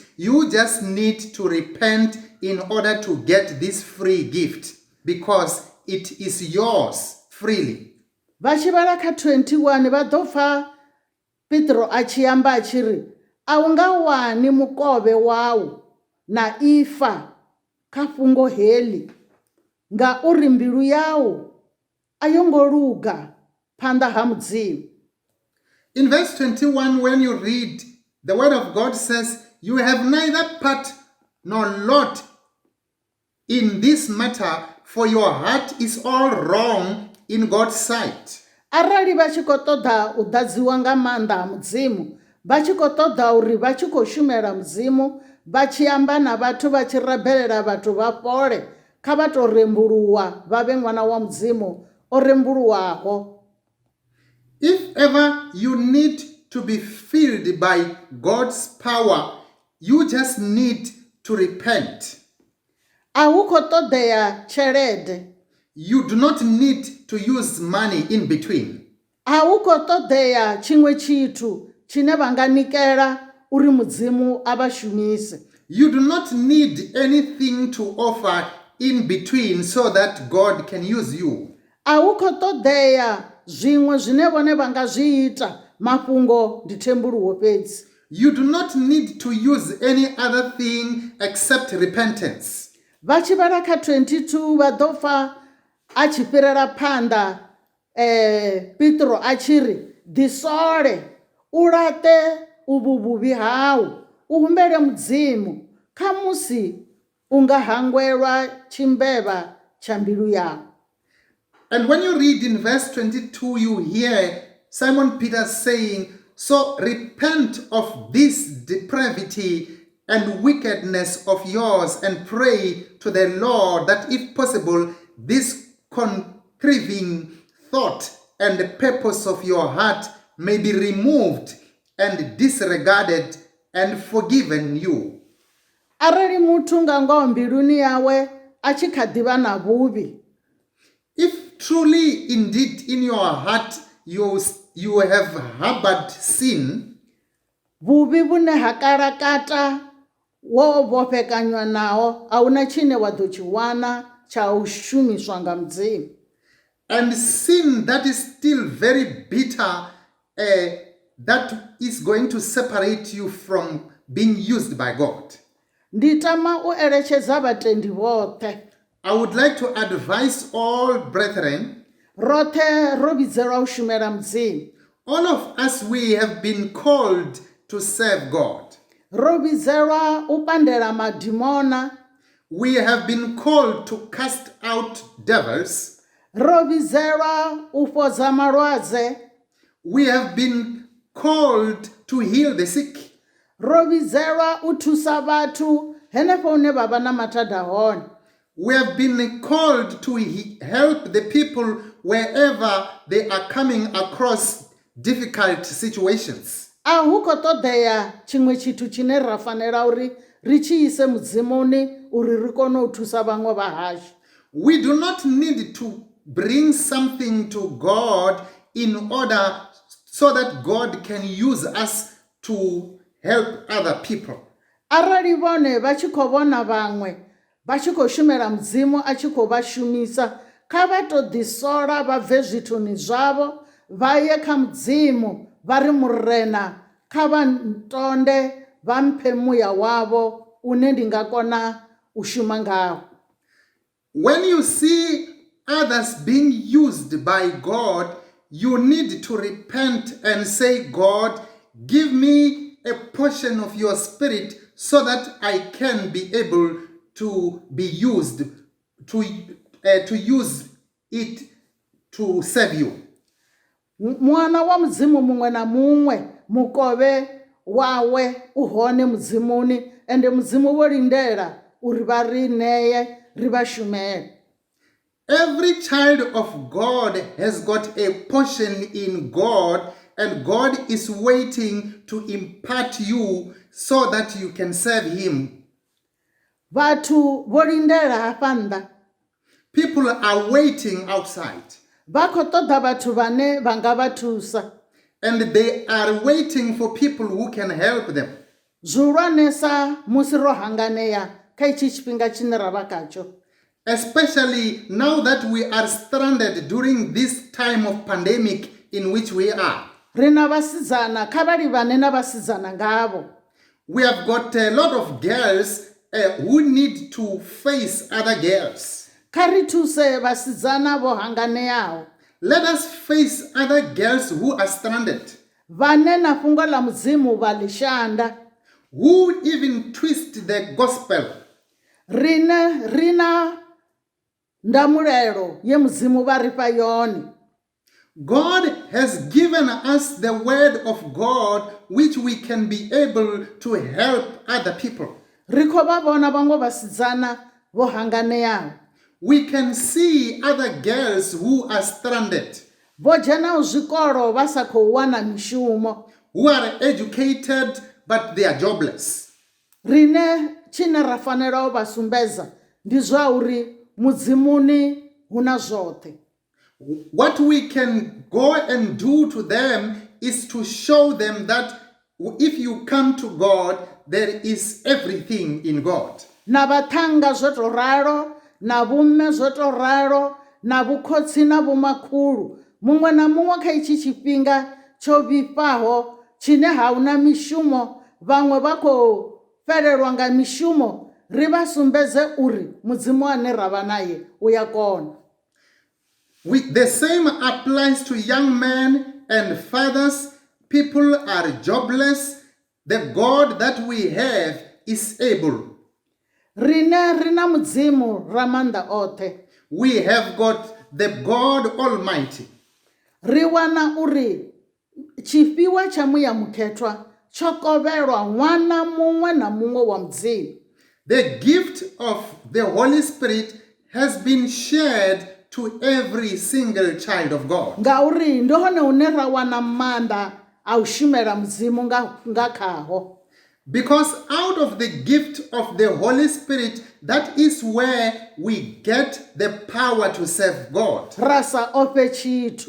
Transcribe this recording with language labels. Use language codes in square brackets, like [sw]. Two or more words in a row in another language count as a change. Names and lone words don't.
[en] You just need to repent in order to get this free gift because it is yours freely. [ve] vachivala kha 21 va ḓo pfa Petro a tshi amba a tshi ri a u nga wani mukove wawu na ifa kha fhungo heḽi ngauri mbilu yawu a yo ngo luga phanḓa ha mudzimu. [en] In verse 21, when you read, the word of God says, you have neither part nor lot in this matter, for your heart is all wrong in God's sight. [ve] Arali vha tshi khou ṱoḓa u ḓadziwa nga maanḓa ha mudzimu, vha tshi khou ṱoḓa uri vha tshi khou shumela mudzimu, vha tshi amba na vhathu vha tshi rabelela vhathu vha fhole, kha vha tou rembuluwa vha vhe ṅwana wa mudzimu o rembuluwaho. [en] If ever you need to be filled by God's power, you just need to repent. [ve] A hu khou ṱoḓea tshelede. [en] You do not need to use money in between. [ve] A hu khou ṱoḓea tshiṅwe tshithu tshine vha nga nikela uri mudzimu a vha shumise. [en] You do not need anything to offer in between so that God can use you. [ve] A hu khou ṱoḓea zwiṅwe zwine vhone vha nga zwi ita, mafhungo ndi thembuluwo fhedzi. [en] You do not need to use any other thing except repentance. [ve] Vha tshi vhala kha 22 vha ḓo pfa a tshi fhirela phanḓa Petro a tshi ri ḓisole u laṱe uvhu vhuvhi hau u humbele mudzimu kha musi u nga hangwelwa tshimbevha tsha mbilu yau. [en] And when you read in verse 22, you hear Simon Peter saying, so repent of this depravity and wickedness of yours and pray to the Lord that if possible, this contriving thought and the purpose of your heart may be removed and disregarded and forgiven you. [ve] Arali muthu nga ngoho mbiluni yawe a tshi kha ḓivha na vhuvhi, [en] if truly indeed in your heart you have harbored sin, [ve] vhuvhi vhune ha kalakata wo vhofhekanywa naho, a huna tshine wa ḓo tshi wana tsha u shumiswa nga mudzimu. [en] and sin that is still very bitter, that is going to separate you from being used by God. [ve] Ndi tama u eletshedza vhatendi vhoṱhe, [en] I would like to advise all brethren, [ve] roṱhe ro vhidzelwa u shumela mudzimu, [en] all of us, we have been called to serve God. [ve] ro vhidzelwa u pandela madimona, [en] We have been called to cast out devils. [ve] ro vhidzelwa u fhodza malwadze, [en] We have been called to heal the sick. [ve] ro vhidzelwa u thusa vhathu henefho hune vha vha na mathada hone. [en] We have been called to help the people wherever they are coming across difficult situations. [ve] A hu khou ṱoḓea tshiṅwe tshithu tshine ra fanela uri ri tshi ise mudzimuni uri ri kone u thusa vhaṅwe vha hashu. [en] We do not need to bring something to God in order so that God can use us to help other people. [ve] Arali vhone vha tshi khou vhona vhaṅwe vha tshi khou shumela mudzimu a tshi khou vha shumisa, kha vha tou ḓisola vha bve zwithuni zwavho vha ye kha mudzimu vha ri murena kha vha ntonde vha mphe muya wavho une ndi nga kona u shuma ngawo. [en] When you see others being used by God, you need to repent and say, God, give me a portion of your spirit so that I can be able to be used, to use it to serve you. [ve] Mwana wa mudzimu muṅwe na muṅwe mukove wawe u hone mudzimuni, ende mudzimu wo lindela uri vha ri neye ri vha shumele. [en] Every child of God has got a portion in God, and God is waiting to impart you so that you can serve Him. [ve] Vhathu vho lindela hafha nnḓa. [en] People are waiting outside, [ve] Vha khou ṱoḓa vhathu vhane vha nga vha thusa. [en] and they are waiting for people who can help them. [ve] Zwihulwanesa musi ro hanganea kha itshi tshifhinga tshine ra vha khatsho. [en] Especially now that we are stranded during this time of pandemic in which we are. [ve] Ri na vhasidzana, kha vha livhane na vhasidzana ngavho. [en] We have got a lot of girls who need to face other girls. [ve] Kha ri thuse vhasidzana vho hanganeaho. [en] Let us face other girls who are stranded, [ve] Vhane na fhungo ḽa mudzimu vha ḽi shanda. [en] who even twist the gospel. [ve] Rina ndamulelo ye mudzimu vha ri fha yone. [en] God has given us the word of God which we can be able to help other people. [ve] Ri khou vha vhona vhaṅwe vhasidzana vho hanganeaho. [en] We can see other girls who are stranded, [ve] Vho dzhenaho zwikolo vha sa khou wana mishumo. [en] who are educated but they are jobless. [ve] Rine tshine ra fanela u vha sumbedza ndi zwa uri mudzimuni huna zwoṱhe. [en] What we can go and do to them is to show them that if you come to God, there is everything in God. [ve] Na vhaṱhanga zwo to ralo, na vhumme zwo to ralo, na vhukhotsi na vhomakhulu. Muṅwe na muṅwe kha itshi tshifhinga tsho vhifhaho tshine hauna mishumo, vhaṅwe vha khou fhelelwa nga mishumo. Ri vha sumbedze uri mudzimu ane ra vha naye u ya kona. [en] The same applies to young men and fathers. People are jobless. The God that we have is able. [ve] Rine rina mudzimu ra maanḓa oṱhe. [en] We have got the God Almighty. [ve] Ri wana uri tshifhiwa tsha muya mukhethwa tsho kovhelwa ṅwana muṅwe na muṅwe wa mudzimu. [en] The gift of the Holy Spirit has been shared to every single child of God. [ve] Ngauri ndi hone hune ra wana maanḓa a u shumela mudzimu nga khaho. [en] Because out of the gift of the Holy Spirit, that is where we get the power to serve God. [ve] Ra sa ofhe tshithu.